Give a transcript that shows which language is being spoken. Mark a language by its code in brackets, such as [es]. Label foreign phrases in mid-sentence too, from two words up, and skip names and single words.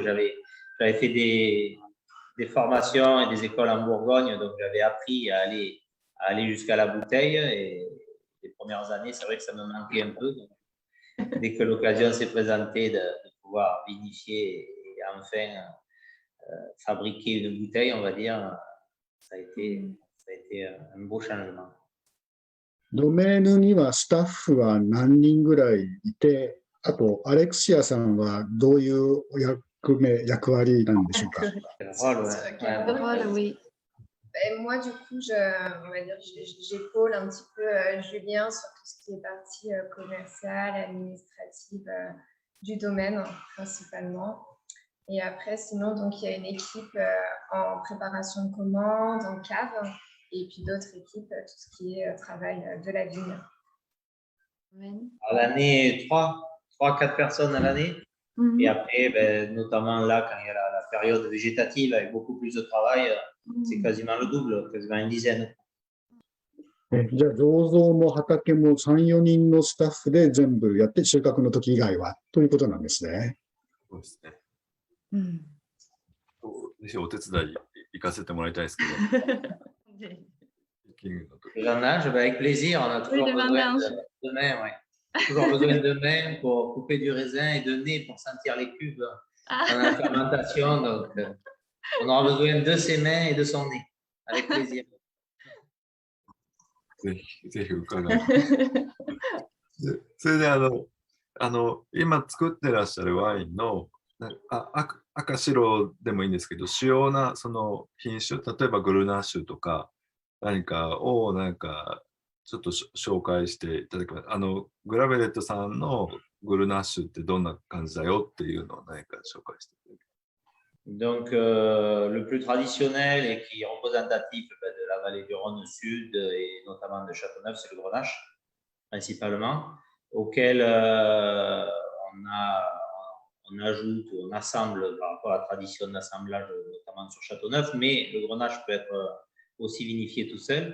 [fr] J'avais fait des formations et des écoles en Bourgogne, donc j'avais appris à aller jusqu'à la bouteille. Et les premières années, c'est vrai que ça me manquait un peu. Donc, dès que l'occasion s'est présentée de pouvoir vinifier et enfin fabriquer une bouteille, on va dire, ça a été un beau changement. [ja] ドメイヌにはスタッフは何人ぐらいいて、あと、アレクシアさんはどういう役割なんでしょうか。 [fr] Le rôle, oui. Moi, du coup, on va dire, j'épaule un petit peu Julien sur tout ce qui est partie commerciale, administrative du domaine principalement. Et après, sinon, donc, il y a une équipe en préparation de commandes, en cave, et puis d'autres équipes, tout ce qui est travail de la vigne. À l'année, 3-4 personnes à l'année. Et après, ben, notamment là, quand il y a la période végétative avec beaucoup plus de travail, c'est quasiment le double, quasiment une dizaine. [ja] じゃあ、醸造も畑も3、4人のスタッフで全部やって、収穫の時以外はということなんですね。そうですね。ぜひお手伝い行かせてもらいたいですけど。 [fr] Le vendange, avec plaisir, on a toujours besoin de main, ouais. Toujours besoin de main pour couper du raisin et de nez pour sentir les cuves dans la fermentation. Donc, on aura besoin de ses mains et de son nez, avec plaisir. [ja] ぜひ伺います。それで今作ってらっしゃるワインの赤白でもいいんですけど、主要なその品種、例えばグルナッシュとか何かをちょっと紹介していただけます。グラベレットさんのグルナッシュってどんな感じだよっていうのを何か紹介していただけます。 [fr] Donc, le plus traditionnel et qui est représentatif de la vallée du Rhône Sud et notamment de Châteauneuf, c'est le Grenache, principalement, auquel on ajoute, on assemble par rapport à la tradition d'assemblage, notamment sur Châteauneuf, mais le Grenache peut être aussi vinifié tout seul.